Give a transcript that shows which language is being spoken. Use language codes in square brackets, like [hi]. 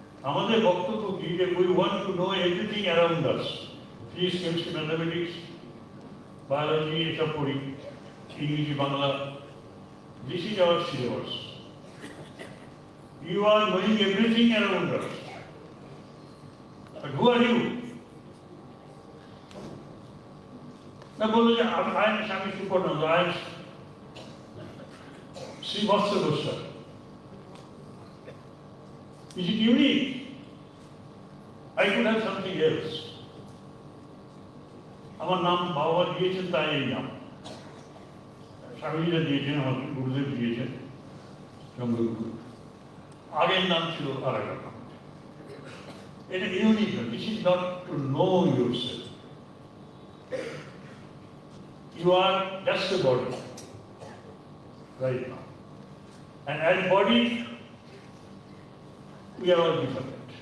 [bn] আমাদের বক্তব্য কি, যে [en] we want to know everything around us, physics, chemistry, mathematics, biology, [bn] এসব পড়ি, ইংরেজি, Bangla, [en] this is our syllabus. You are knowing everything around us, but who are you? [bn] না বললো যে [en] I am Swami Suparnananda, I am Shrivatsa Goswami. Is it unique? I could have something else. [bn] আমার নাম বাবা দিয়েছেন, তাই এই নাম। স্বামীরা দিয়েছেন, আমার গুরুদেব দিয়েছেন, চন্দ্রগুরু। আগের নাম ছিল আর একটা নাম। এটা ইউনিক না। [en] This is not to know yourself. You are just a body right now, and as body we are all different.